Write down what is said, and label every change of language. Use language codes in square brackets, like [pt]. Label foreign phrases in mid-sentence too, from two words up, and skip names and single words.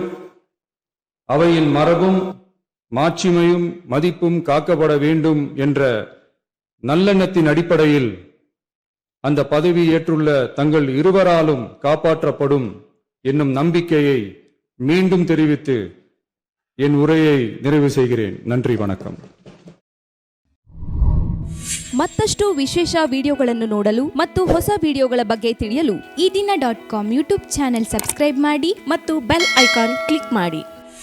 [ta] அவையின் மரபும் மாட்சிமையும் மதிப்பும் காக்கப்பட வேண்டும் என்ற நல்லெண்ணத்தின் அடிப்படையில் அந்த பதவி ஏற்றுள்ள தங்கள் இருவராலும் காப்பாற்றப்படும் என்னும் நம்பிக்கையை மீண்டும் தெரிவித்து என் உரையை நிறைவு செய்கிறேன். நன்றி, வணக்கம். [kn] ಮತ್ತಷ್ಟು ವಿಶೇಷ ವಿಡಿಯೋಗಳನ್ನು ನೋಡಲು ಮತ್ತು ಹೊಸ ವಿಡಿಯೋಗಳ ಬಗ್ಗೆ ತಿಳಿಯಲು ಈ ದಿನ .com [en] YouTube channel subscribe [kn] ಮಾಡಿ ಮತ್ತು [en] bell icon click [kn] ಮಾಡಿ.